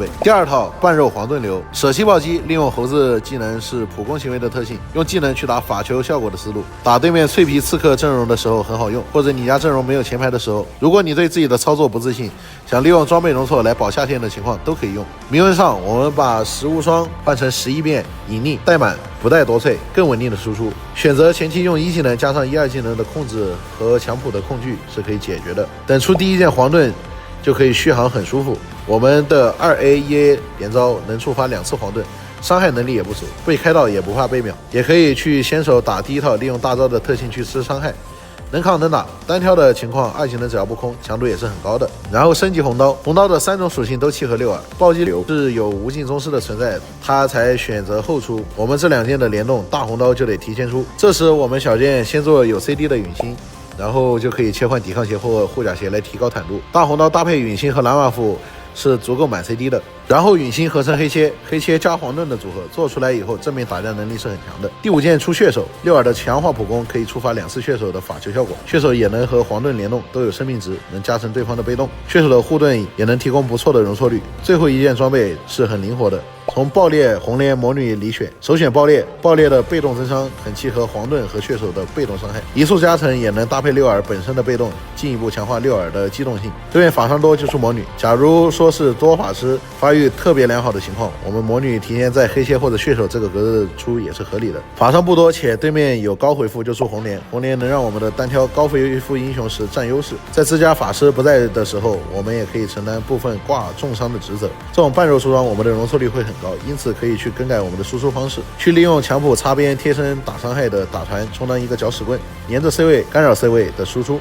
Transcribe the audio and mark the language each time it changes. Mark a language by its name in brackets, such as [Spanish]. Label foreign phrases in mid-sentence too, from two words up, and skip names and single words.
[Chinese] 第2套半肉黃盾流，舍棄暴擊，利用猴子技能是普攻行為的特性，用技能去打法球效果的思路，打對面脆皮刺客陣容的時候很好用，或者你家陣容沒有前排的時候，如果你對自己的操作不自信，想利用裝備容錯來保下線的情況都可以用。銘文上我們把10無雙換成11變隱匿帶滿不帶奪萃，更穩定的輸出。選擇前期用1技能加上1、2技能的控制和強普的控具是可以解決的。等出第1件黄盾就可以續航很舒服。我們的 2A1A 連招能觸發2次黄盾，傷害能力也不俗，被開到也不怕被秒，也可以去先手打第1套，利用大招的特性去吃傷害。能抗能打，單挑的情況2技能只要不空，強度也是很高的。然後升級紅刀，紅刀的3種屬性都契合六耳，暴擊流是有无盡宗師的存在，他才選擇後出。我們這2件的聯動，大紅刀就得提前出。這時我們小件先做有 CD 的隕星，然後就可以切換抵抗鞋或護甲鞋來提高坦度。大紅刀搭配隕星和蓝瓦夫是足夠滿 CD 的，然後隕星合成黑切，黑切加黄盾的組合做出來以後，正面打架能力是很強的。第5件出血手，六耳的强化普攻可以觸發2次血手的法球效果，血手也能和黄盾联动，都有生命值，能加成對方的被動。血手的護盾也能提供不錯的容錯率。最後一件裝備是很靈活的，從爆裂、紅蓮、魔女裡選，首選爆裂，爆裂的被动增傷很契合黃盾和血手的被動傷害，移速加成也能搭配六耳本身的被動，進一步強化六耳的机动性。对面法伤多就出魔女，假如說是多法師发育育特別良好的情況，我們魔女提前在黑切或者血手這個格子出也是合理的。法傷不多，且對面有高回復就出紅蓮，紅蓮能讓我們的單挑高回復英雄時佔優勢。在自家法師不在的時候，我們也可以承擔部分掛重傷的職責。這種半肉出裝我們的容錯率會很高，因此可以去更改我們的輸出方式，去利用強普擦邊貼身打傷害的打團充當一個攪屎棍，沿着 C 位干擾 C 位的輸出。